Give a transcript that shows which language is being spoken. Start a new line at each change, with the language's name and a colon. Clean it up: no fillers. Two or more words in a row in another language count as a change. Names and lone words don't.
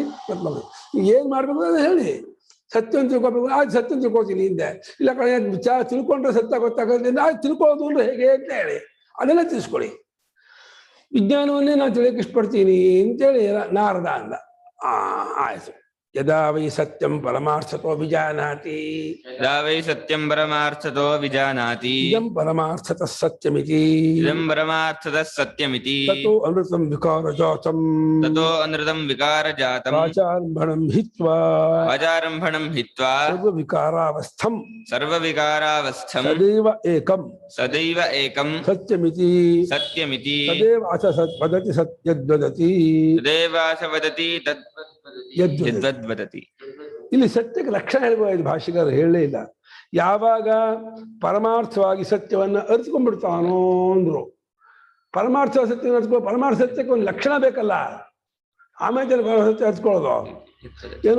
Kannada: ನೀವು ಏನು ಮಾಡಬೇಕು ಅದನ್ನು ಹೇಳಿ. ಸತ್ಯವನ್ನು ತಿಳ್ಕೊಬೇಕು, ಆಯ್ತು ಸತ್ಯನ ತಿಳ್ಕೊಳ್ತೀನಿ ಹಿಂದೆ. ಇಲ್ಲ ಕಡೆ ವಿಚಾರ ತಿಳ್ಕೊಂಡ್ರೆ ಸತ್ಯ ಗೊತ್ತಾಗೋದ್ರಿಂದ ಆಯ್ತು ತಿಳ್ಕೊಳ್ಳೋದು ಅಂದ್ರೆ ಹೇಗೆ ಅಂತ ಹೇಳಿ ಅದೆಲ್ಲ ತಿಳಿಸ್ಕೊಡಿ. ವಿಜ್ಞಾನವನ್ನೇ ನಾನು ತಿಳಿಯಕ್ಕೆ ಇಷ್ಟಪಡ್ತೀನಿ ಅಂತೇಳಿ ನಾರದ ಅಂದ. ಆಯ್ತು.
Sanskrit: ಯದಾ ವೈ ಸತ್ಯಂ ಪರಮಾರ್ಥತೋ ವಿಜಾನಾತಿ, ಯದಾ ವೈ ಸತ್ಯಂ ಪರಮಾರ್ಥತೋ ವಿಜಾನಾತಿ, ಇದಂ ಪರಮಾರ್ಥತಃ ಸತ್ಯಮಿತಿ, ಇದಂ ಪರಮಾರ್ಥತಃ ಸತ್ಯಮಿತಿ, ತತೋ ಅನೃತಂ ವಿಕಾರಜಾತಂ, ತತೋ ಅನೃತಂ ವಿಕಾರಜಾತಂ, ವಾಚಾರಂಭಣಂ ಹಿತ್ವಾ, ವಾಚಾರಂಭಣಂ ಹಿತ್ವಾ, ಸರ್ವವಿಕಾರಾವಸ್ಥಂ, ಸರ್ವವಿಕಾರಾವಸ್ಥಂ, ಸದೈವ ಏಕಂ, ಸದೈವ ಏಕಂ, ಸತ್ಯಮಿತಿ, ಸತ್ಯಮಿತಿ, ತದೇವ ಅಥ ವದತಿ ಸತ್ಯದ್ವದತಿ, ತದೇವಾಸ ವದತಿ ಯದ್ವದ್ವದತಿ.
Kannada: ಇಲ್ಲಿ ಸತ್ಯಕ್ಕೆ ಲಕ್ಷಣ ಹೇಳ್ಬೋದು. ಭಾಷೆಗಾರರು ಹೇಳಲೇ ಇಲ್ಲ. ಯಾವಾಗ ಪರಮಾರ್ಥವಾಗಿ ಸತ್ಯವನ್ನ ಅರಿತುಕೊಂಡ್ಬಿಡ್ತಾನೋ ಅಂದ್ರು. ಪರಮಾರ್ಥ ಸತ್ಯ ಅರ್ತ್ಕೊಳ್ಳೋ, ಪರಮಾರ್ಥ ಸತ್ಯಕ್ಕೆ ಒಂದು ಲಕ್ಷಣ ಬೇಕಲ್ಲ, ಆಮೇಲೆ ಸತ್ಯ ಅರ್ತ್ಕೊಳ್ಳೋದು ಏನು.